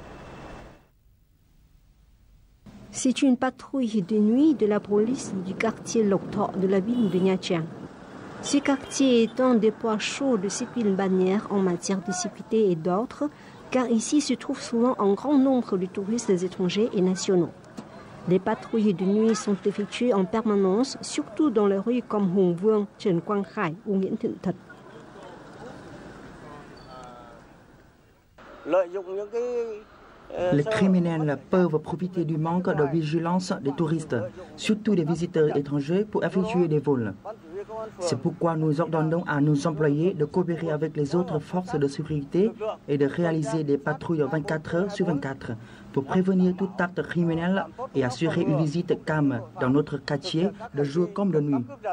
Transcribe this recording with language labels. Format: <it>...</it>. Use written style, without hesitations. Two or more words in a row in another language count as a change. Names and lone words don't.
<fr>C'est une patrouille de nuit de la police du quartier Lộc Thọ de la ville de Nha Trang. Ce quartier est un des points chauds de cette bannière en matière de sécurité et d'ordre, car ici se trouve souvent un grand nombre de touristes étrangers et nationaux. Les patrouilles de nuit sont effectuées en permanence, surtout dans les rues comme Hùng Vương, Trần Quang Khải ou Nguyễn Thiện Thuật. Les criminels peuvent profiter du manque de vigilance des touristes, surtout des visiteurs étrangers, pour effectuer des vols. C'est pourquoi nous ordonnons à nos employés de coopérer avec les autres forces de sécurité et de réaliser des patrouilles 24 heures sur 24 pour prévenir tout acte criminel et assurer une visite calme dans notre quartier de jour comme de nuit.</fr>